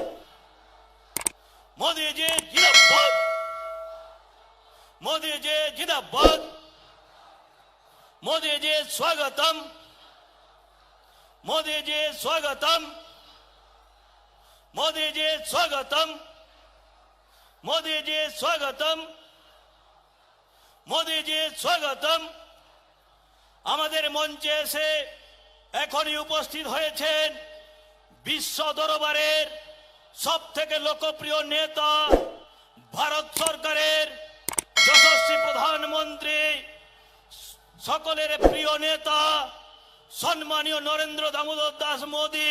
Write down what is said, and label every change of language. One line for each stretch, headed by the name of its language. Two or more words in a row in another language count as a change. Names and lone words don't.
Hindi: मोदी जी जिंदाबाद, मोदी जी जिंदाबाद, मोदी जी स्वागतम, मोदी जी स्वागतम, मोदी जी स्वागतम, मोदी जी स्वागतम, मोदी जी स्वागतम।
Bangla: আমাদের মঞ্চে এসে এখনই উপস্থিত হয়েছেন বিশ্ব দরবারের সবথেকে লোকপ্রিয় নেতা, ভারত সরকারের যশস্বী প্রধানমন্ত্রী, সকলের প্রিয় নেতা সম্মানীয় নরেন্দ্র দামোদর দাস মোদী।